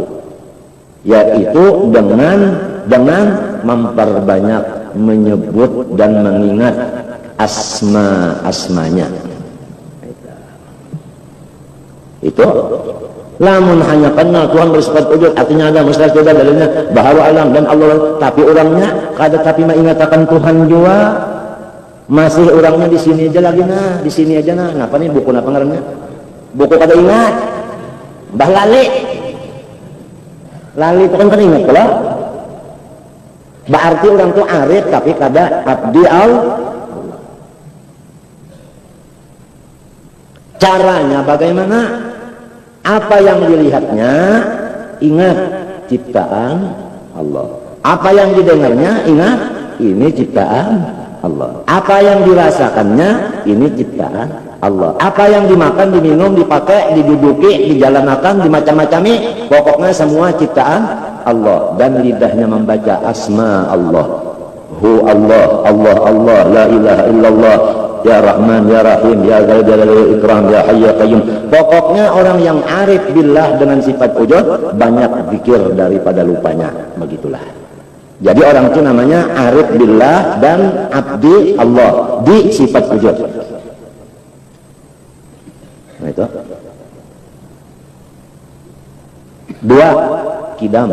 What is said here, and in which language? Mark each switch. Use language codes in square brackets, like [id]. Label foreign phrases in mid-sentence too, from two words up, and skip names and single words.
[id] Yaitu dengan memperbanyak menyebut dan mengingat asma-asmanya. Itu lamun hanya kenal Tuhan bersifat wujud, artinya ada mustahil tidak dalilnya baharu alam dan Allah, tapi orangnya kada tapi mengatakan Tuhan juga masih orangnya di sini aja lagi nah, di sini aja nah. [bjn] Napa nih buku napa ngarannya? Buku kada ingat. [jv] Mbah lali. [bjn] Lali itu kan ingat pula. Berarti orang tuh arif tapi kada abdi Allah. [id] Caranya bagaimana? Apa yang dilihatnya, ingat ciptaan Allah. Apa yang didengarnya, ingat ini ciptaan Allah. Apa yang dirasakannya, ini ciptaan Allah. Apa yang dimakan, diminum, dipakai, diduduki, dijalankan, dimacam-macami, pokoknya semua ciptaan Allah. Dan lidahnya membaca asma Allah. [ar] هو الله، الله، الله، لا إله إلا الله، يا رحمن، يا رحيم، يا ذا الجلال والإكرام، يا حي يا قيوم. [id] Pokoknya orang yang [ar] عارف بالله [id] dengan sifat wujud banyak zikir daripada lupanya. Begitulah. Jadi orang itu namanya [ar] عارف بالله [id] dan abdi Allah di sifat wujud. Nah itu. Dua, kidam.